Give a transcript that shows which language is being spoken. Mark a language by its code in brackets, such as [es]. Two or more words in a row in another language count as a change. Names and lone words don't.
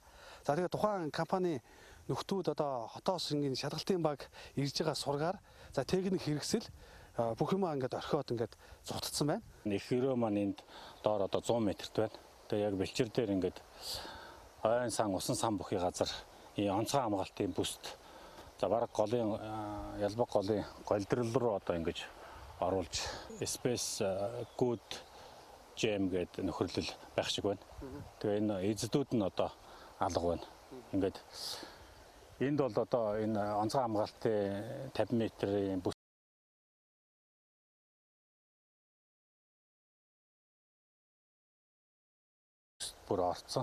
[mn] За тэгээд тухайн компани нөхдүүд одоо хотоос ингээд шалгалтын баг ирж байгаа сургаар за техник хэрэгсэл бүх юм ингээд орхиод ингээд зутцсан байна. Их өрөө маань энд доор одоо 100 метрт байна. Тэгээ яг бэлчир дээр ингээд ойн сан усан сан бүхий газар онцгой хамгаалтын бүст за бараг голын ялбаг голын голдрол руу одоо ингэж оруулж space good jam гэдэг нөхөрлөл байх шиг байна. Тэгээ энэ эзэдүүд нь одоо алга байна. Ингээд энд бол одоо энэ онцгой хамгаалтын 50 метрийн бүр орцсон.